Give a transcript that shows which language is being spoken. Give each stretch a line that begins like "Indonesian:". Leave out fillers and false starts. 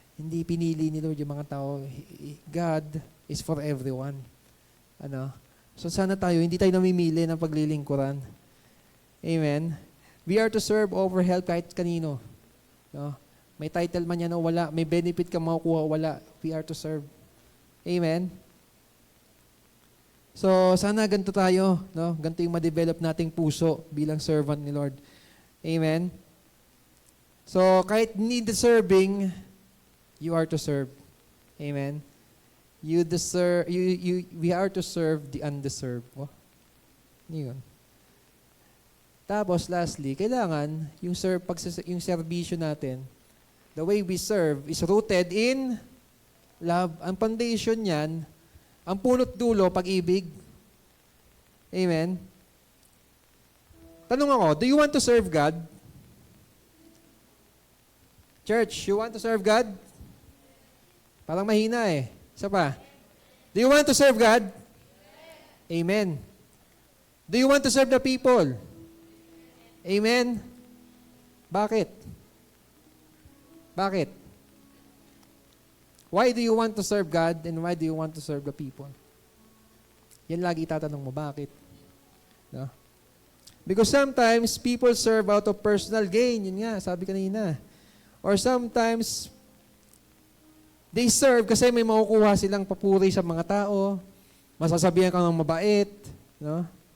Filipino: Hindi pinili ni Lord yung mga tao.
English: God is for everyone.
Filipino: Ano? So sana tayo, hindi tayo namimili ng paglilingkuran.
English: Amen? We are to serve over help
Filipino: kahit kanino.
English: No?
Filipino: May title man yan o wala, may benefit ka makukuha o wala,
English: we are to serve. Amen?
Filipino: So sana ganito tayo, no? Ganito yung ma-develop nating puso bilang servant ni Lord. Amen?
English: So, kahit need serving, you are to serve. Amen? We are to serve the undeserved. Oh, yun. Tapos, lastly,
Filipino: kailangan yung serbisyo natin,
English: the way we serve is rooted in love.
Filipino: Ang foundation niyan, ang punot dulo, pag-ibig.
English: Amen?
Filipino: Tanong ako,
English: do you want to serve God? Church, you want to serve God?
Filipino: Parang mahina eh. Isa pa.
English: Do you want to serve God? Amen. Do you want to serve the people? Amen. Bakit? Bakit? Why do you want to serve God and why do you want to serve the people?
Filipino: Yan lagi itatanong mo, bakit?
English: No? Because sometimes people serve out of personal gain.
Filipino: Yun nga, sabi kanina.
English: Or sometimes, they serve
Filipino: kasi may makukuha silang papuri sa mga tao, masasabihan ka ng mabait, no?